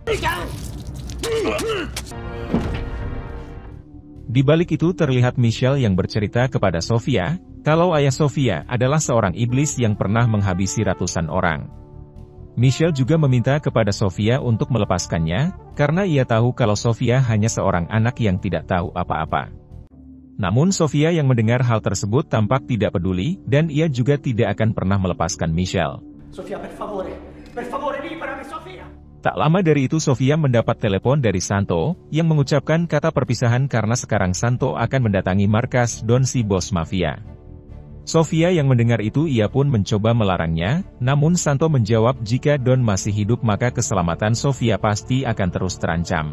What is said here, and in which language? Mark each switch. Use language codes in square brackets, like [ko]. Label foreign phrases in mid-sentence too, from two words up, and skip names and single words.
[id] Di balik itu terlihat Michelle yang bercerita kepada Sofia, kalau ayah Sofia adalah seorang iblis yang pernah menghabisi ratusan orang. Michelle juga meminta kepada Sofia untuk melepaskannya, karena ia tahu kalau Sofia hanya seorang anak yang tidak tahu apa-apa. Namun Sofia yang mendengar hal tersebut tampak tidak peduli, dan ia juga tidak akan pernah melepaskan Michelle. [it] Sofia, per favore, liberami Sofia! [id] Tak lama dari itu Sofia mendapat telepon dari Santo, yang mengucapkan kata perpisahan karena sekarang Santo akan mendatangi markas Don si bos mafia. Sofia yang mendengar itu ia pun mencoba melarangnya, namun Santo menjawab jika Don masih hidup maka keselamatan Sofia pasti akan terus terancam.